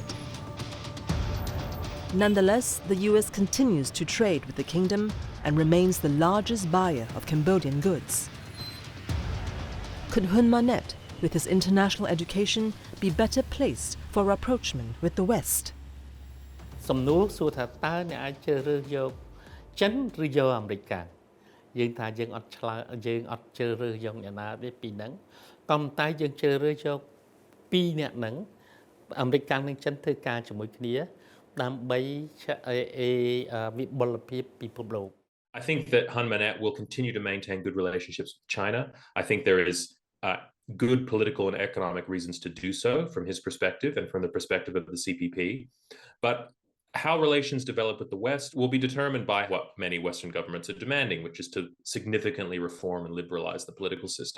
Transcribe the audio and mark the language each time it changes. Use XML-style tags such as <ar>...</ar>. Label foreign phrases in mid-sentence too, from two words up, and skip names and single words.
<en>Nonetheless, the US continues to trade with the kingdom and remains the largest buyer of Cambodian goods. Could Hun Manet, with his international education, be better placed for rapprochement with the West?</en> <km>សំណួរសួរថាតើអ្នកអាចជ្រើសរើសយកចិនឬយកអាមេរិកកាំងយើងថាយើងអត់ជ្រើសរើសយកអ្នកណាទេពីហ្នឹងក៏ប៉ុន្តែយើងជ្រើសរើសយកពីរអ្នកហ្នឹងអាមេរិកកាំងនិងចិនធ្វើការជាមួយគ្នាដើម្បីវិបុលភាពពិភពលោក</km> <en>I think that Hun Manet will continue to maintain good relationships with China. I think there is good political and economic reasons to do so from his perspective and from the perspective of the CPP. But how relations develop with the West will be determined by what many Western governments are demanding, which is to significantly reform and liberalize the political system.</en>